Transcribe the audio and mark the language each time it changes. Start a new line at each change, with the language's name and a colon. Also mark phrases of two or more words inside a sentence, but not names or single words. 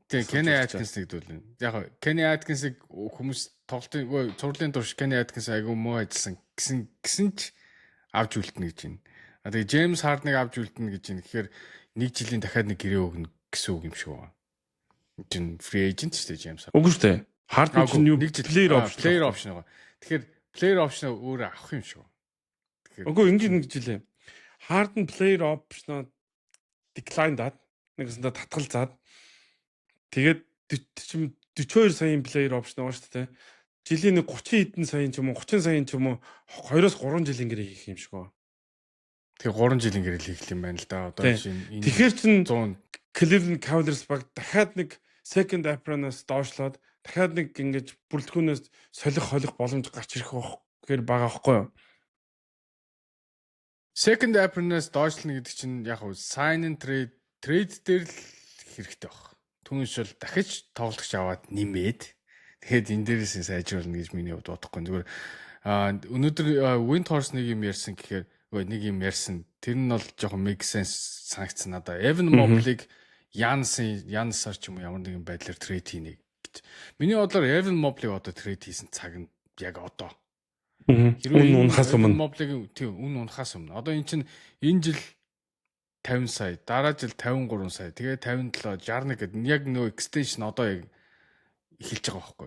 Mongolian: Тийм, Kenny Atkinson гэдүүлнэ. Яг Kenny Atkinson хүмүүс тоглолтын цувралын турш Kenny Atkinson айгуу муу ажилласан гэсэн ч авч үлдэнэ гэж байна. Тэгээд James Harden-ыг авч үлдэнэ гэж байна. Тэгэхээр нэг жилийн дахиад нэг гэрээ өгнө гэсэн үг юм шиг байна. Чин
English: free agent
Mongolian: шүү дээ James Harden. Үгүй шүү дээ. Harden чинь юу нэг жил
English: player option
Mongolian: байгаа. Тэгэхээр
English: Player option
Mongolian: өөрөө авах юм шүү. Үгүй ингэж хэлээ. Harden
English: player option decline
Mongolian: даад нэгэсэндээ татгалзаад тэгээд 42 саяын
English: player option
Mongolian: байгаа шүү дээ. Жилийн нэг 30 хэдэн саяын ч юм уу 30 саяын ч юм уу 2-3 жилийн гэрээ хийх юм шиг байна. Тэгээ 3 жилийн гэрэл хийх юм байна л да. Одоо жишээ тэгэхээр чин 100 Cleveland Cavaliers баг дахиад нэг
English: second apron-
Mongolian: аас доошлоод дахиад нэг ингэж бүрэлдэхүүнээс холих боломж гарч ирэх гэхээр байгаа байхгүй юу?
English: Second apron-
Mongolian: аас доошлно гэдэг чинь яг хөө
English: sign and trade
Mongolian: дээр л хэрэгтэй баг. Түүнээс бол дахиж тоглогч аваад нэмээд тэгээд энэ дээрээс нь сайжруулна гэж миний хувьд бодохгүй. Зүгээр өнөөдөр Windhorse нэг юм ярьсан гэхээр нэг юм ярьсан. Тэр нь бол жоохон
English: make sense
Mongolian: санагдсан надаа. Evan Mobley-г Янсаар ч юм уу ямар нэгэн байдлаар трейд хийнэ гэж. Миний бодлоор Evan Mobley одоо трейд хийсэн цаг нь яг одоо. Үнэн унахаас өмнө. Mobley-г тийм үнэн унахаас өмнө. Одоо эн чинь энэ жил 50 сая, дараа жил 53 сая, тэгээ 57, 61 гэдэг яг нөө extension одоо яг эхэлж байгаа байхгүй.